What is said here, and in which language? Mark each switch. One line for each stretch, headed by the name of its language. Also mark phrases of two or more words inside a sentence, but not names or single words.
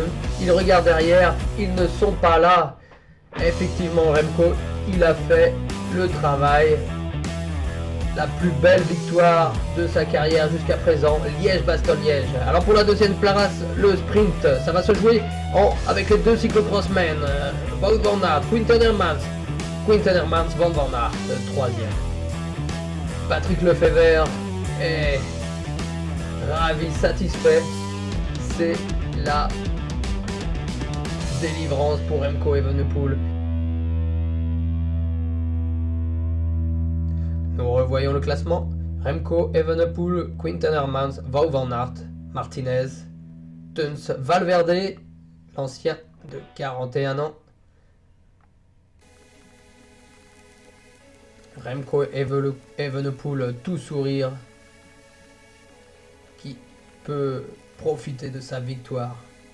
French: Il regarde derrière. Ils ne sont pas là. Effectivement, Remco, il a fait le travail. La plus belle victoire de sa carrière jusqu'à présent, Liège-Bastogne-Liège. Alors pour la deuxième place, le sprint, ça va se jouer avec les deux cyclocrossmen, Wout van Aert, Quinten Hermans, Van Van Aert, troisième. Patrick Lefevere est ravi, satisfait. C'est la délivrance pour Remco Evenepoel. Nous revoyons le classement. Remco Evenepoel, Quinten Hermans, Wout van Aert, Martinez, Teuns, Valverde, l'ancien de 41 ans. Remco Evenepoel, tout sourire, qui peut profiter de sa victoire.